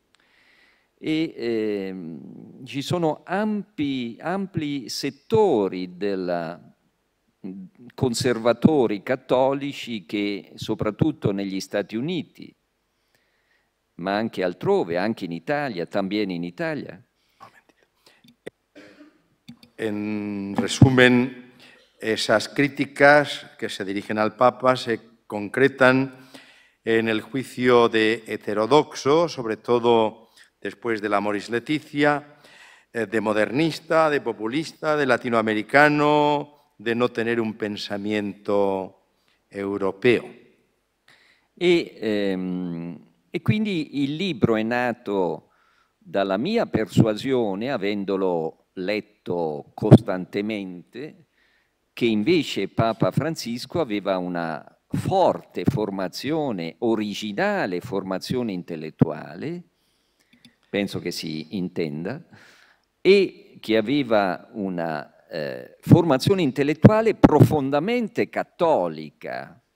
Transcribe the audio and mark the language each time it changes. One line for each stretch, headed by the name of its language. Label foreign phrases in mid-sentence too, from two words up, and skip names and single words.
Italian: E ci sono ampli settori conservatori cattolici che, soprattutto negli Stati Uniti, ma anche altrove, anche in Italia, también in Italia.
Spanish: En resumen, esas críticas que se dirigen al Papa se concretan en el juicio de heterodoxo, sobre todo después de la Amoris Laetitia, de modernista, de populista, de latinoamericano, de no tener un pensamiento europeo.
Italian: E quindi il libro è nato dalla mia persuasione, avendolo letto costantemente, che invece Papa Francisco aveva una forte formazione originale, formazione intellettuale, penso che si intenda, e che aveva una formazione intellettuale profondamente cattolica.